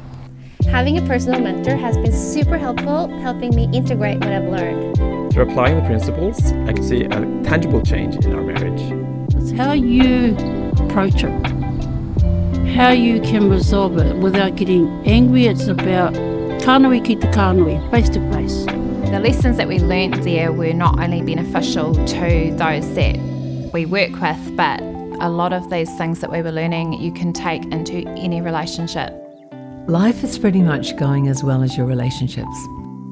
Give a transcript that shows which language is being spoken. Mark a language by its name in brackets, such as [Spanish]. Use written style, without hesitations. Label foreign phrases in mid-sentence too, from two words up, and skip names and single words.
[English] Having a personal mentor has been super helpful, helping me integrate what I've learned. Through applying the principles, I can see a tangible change in our marriage. It's how you approach it, how you can resolve it without getting angry. It's about [Māori] kānui ki te kānui, [English] face to face. The lessons that we learnt there were not only beneficial to those that we work with, but a lot of these things that we were learning you can take into any relationship. Life is pretty much going as well as your relationships.